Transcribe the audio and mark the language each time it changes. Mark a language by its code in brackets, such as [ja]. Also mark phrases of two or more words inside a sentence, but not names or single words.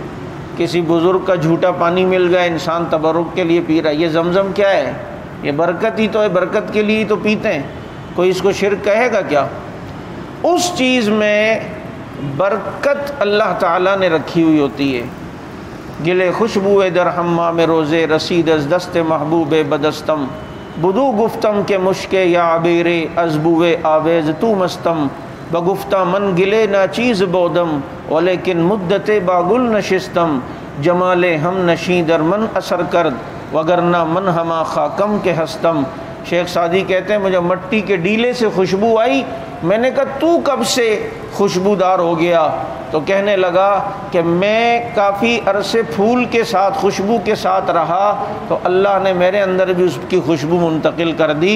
[ur] کسی بزرگ کا جھوٹا پانی مل گیا، انسان تبرک کے لیے پی رہا ہے، یہ زمزم کیا ہے؟ یہ برکت ہی تو ہے، برکت کے لیے ہی تو پیتے ہیں، کوئی اس کو شرک کہے گا کیا؟ اس چیز میں برکت اللہ تعالیٰ نے رکھی ہوئی ہوتی ہے۔ [fa] گلے خوشبو در حمام روزے رسید از دست محبوب بدستم، بدو گفتم کے مشک یا عبیر از بوے آویز تو مستم، بگفتہ من گلے نا چیز بودم ولیکن مدت باگل نشستم، جمال ہم نشیں در من اثر کرد وگرنہ من ہما خاکم کے ہستم۔ [ur] شیخ سعدی کہتے ہیں مجھے مٹی کے ڈیلے سے خوشبو آئی، میں نے کہا تو کب سے خوشبودار ہو گیا؟ تو کہنے لگا کہ میں کافی عرصے پھول کے ساتھ خوشبو کے ساتھ رہا تو اللہ نے میرے اندر بھی اس کی خوشبو منتقل کر دی۔